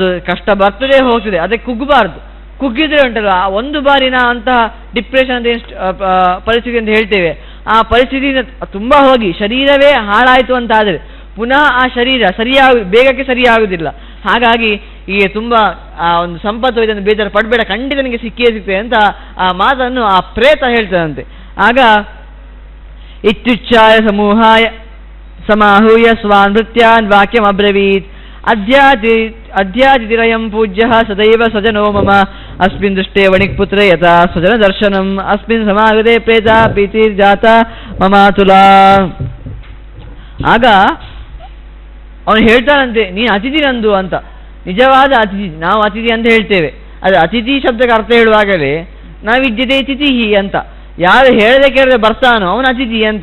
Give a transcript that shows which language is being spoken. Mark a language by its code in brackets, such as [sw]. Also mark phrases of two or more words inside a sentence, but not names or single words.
[kn] ಕಷ್ಟ ಬರ್ತದೆ ಹೋಗ್ತದೆ, ಅದಕ್ಕೆ ಕುಗ್ಗಬಾರ್ದು. ಕುಗ್ಗಿದ್ರೆ ಉಂಟಲ್ವ ಒಂದು ಬಾರಿನ ಅಂತಹ ಡಿಪ್ರೆಷನ್ ಅಂತ ಪರಿಸ್ಥಿತಿ ಅಂತ ಹೇಳ್ತೇವೆ, ಆ ಪರಿಸ್ಥಿತಿ ತುಂಬ ಹೋಗಿ ಶರೀರವೇ ಹಾಳಾಯಿತು ಅಂತ ಆದರೆ ಪುನಃ ಆ ಶರೀರ ಬೇಗಕ್ಕೆ ಸರಿಯಾಗುವುದಿಲ್ಲ. ಹಾಗಾಗಿ ಈಗ ತುಂಬ ಆ ಒಂದು ಸಂಪತ್ತು ಇದನ್ನು ಬೇಜಾರು ಪಡಬೇಡ, ಖಂಡಿತ ನನಗೆ ಸಿಕ್ಕಿಯೇ ಸಿಗ್ತದೆ ಅಂತ ಆ ಮಾತನ್ನು ಆ ಪ್ರೇತ ಹೇಳ್ತದಂತೆ. [sa] ಆಗ ಇತ್ಯುಚ್ಚಾಯ ಸಮೂಹಾಯ ಸಮಾಹೂಯ ಸ್ವಾನ್ ನೃತ್ಯಾನ್ ವಾಕ್ಯಂ ಅಬ್ರವೀತ್ ಅಧ್ಯಾತಿರಯಂ ಪೂಜ್ಯ ಸದೈವ ಸಜನೋ ಮಮ ಅಸ್ಮಿನ್ ದೃಷ್ಟೇ ವಣಿಕ್ಪುತ್ರೆ ಯಥಾ ಸ್ವಜನ ದರ್ಶನಂ ಅಸ್ಮಿನ್ ಸಮಾಗದೆ ಪ್ರೇತ ಪ್ರೀತಿರ್ಜಾತ ಮಮಾತುಲಾ. [kn] ಆಗ ಅವನು ಹೇಳ್ತಾನಂತೆ, ನೀನು ಅತಿಥಿ ನಂದು ಅಂತ. ನಿಜವಾದ ಅತಿಥಿ, ನಾವು ಅತಿಥಿ ಅಂತ ಹೇಳ್ತೇವೆ, ಅದು ಅತಿಥಿ ಶಬ್ದಕ್ಕೆ ಅರ್ಥ ಹೇಳುವಾಗಲೇ [sa] ನಾವಿದ್ಯತೆ ತಿಥಿಹಿ [kn] ಅಂತ. ಯಾರು ಹೇಳದೆ ಕೇಳದೆ ಬರ್ತಾನೋ ಅವನು ಅತಿಥಿ ಅಂತ.